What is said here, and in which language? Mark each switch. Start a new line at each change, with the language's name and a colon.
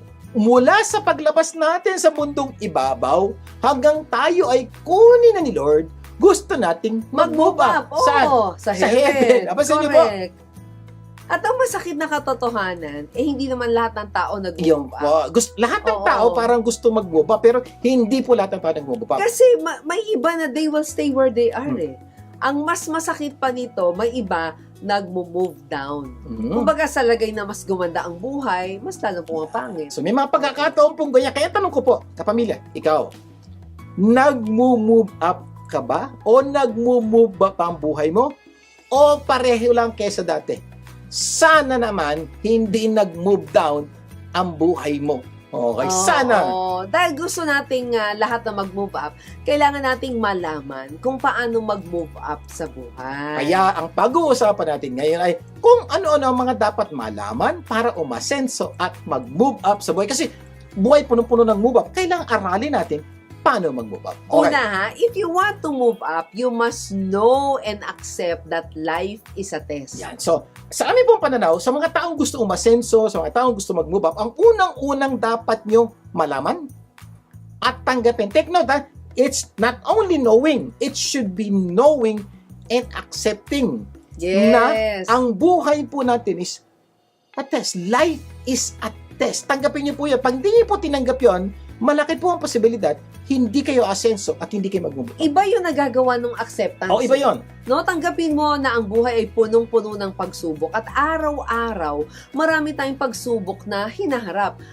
Filipino: Mula sa paglabas natin sa mundong ibabaw, hanggang tayo ay kunin na ni Lord, gusto nating mag-move up. Oo, Saan? sa Sa
English: heaven.
Filipino: heaven. Abansin niyo po.
English: Correct.
Filipino: At ang masakit na katotohanan, hindi naman lahat ng tao Yung nag-move up. lahat ng Oo. tao parang gusto mag-move up, pero hindi po lahat ng tao nag-move up. Kasi may iba na
English: they will stay where they are Hmm.
Filipino: eh. Ang mas masakit pa nito, may iba nag-move down. Mm. Kumbaga sa lagay na mas gumanda ang buhay, mas lalo pumapangit. So may mga pagkakataon pong ganyan. Kaya tanong ko po, kapamilya, ikaw, nag-move up ka ba? O nag-move up ang buhay mo? O pareho lang kesa dati? Sana naman hindi nag-move down ang buhay mo. Okay, sana. Oo. Dahil gusto nating lahat na mag-move up, kailangan nating malaman kung paano mag-move up sa buhay. Kaya ang pag-uusapan natin ngayon ay kung ano-ano ang mga dapat malaman para umasenso at mag-move up sa buhay. Kasi buhay punong-puno ng move up, kailangan aralin natin paano mag-move up. Okay. Una ha,
English: if you want to move up, you must know and accept that life is a test.
Filipino: Yan. So, sa aming pong pananaw, sa mga taong gusto umasenso, sa mga taong gusto mag-move up, ang unang-unang dapat nyo malaman at tanggapin.
English: Take note ha, it's not only knowing, it should be knowing and accepting Yes.
Filipino: ang buhay po natin
English: is a test. Life is a test.
Filipino: Tanggapin niyo po yan. Pag hindi niyo po tinanggap yon, malaki po ang posibilidad hindi kayo asenso at hindi kayo mag-move up. Iba yung nagagawa ng acceptance. O, iba yon. No, tanggapin mo na ang buhay ay punong-puno ng pagsubok at araw-araw marami tayong pagsubok na hinaharap.